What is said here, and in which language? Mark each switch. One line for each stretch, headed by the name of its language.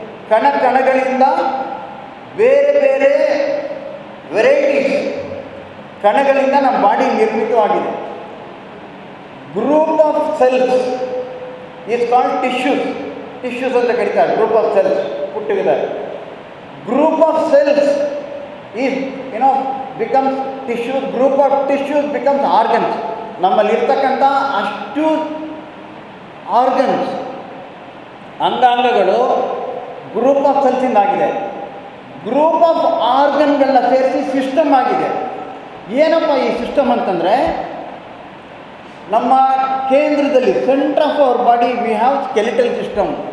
Kannada: ಕಣಗಳಿಂದ ಬೇರೆ ಬೇರೆ ವೆರೈಟೀಸ್ ಕಣಗಳಿಂದ ನಮ್ಮ body ನಿರ್ಮಿತವಾಗಿದೆ.
English: Group of cells is called tissues.
Kannada: Tissues ಅಂತ ಕರೀತಾರೆ.
English: Group of cells put together. Group of cells is becomes tissues. Group of tissues becomes organs.
Kannada: ನಮ್ಮಲ್ಲಿ ಇರ್ತಕ್ಕಂಥ ಅಷ್ಟು ಆರ್ಗನ್ಸ್, ಅಂಗಾಂಗಗಳು ಗ್ರೂಪ್ ಆಫ್ ಸೆಲ್ಸಿಂದ ಆಗಿದೆ. ಗ್ರೂಪ್ ಆಫ್ ಆರ್ಗನ್ಗಳನ್ನ ಸೇರಿಸಿ ಸಿಸ್ಟಮ್ ಆಗಿದೆ. ಏನಪ್ಪ ಈ ಸಿಸ್ಟಮ್ ಅಂತಂದರೆ, ನಮ್ಮ ಕೇಂದ್ರದಲ್ಲಿ
English: Centre of our body we have skeletal system.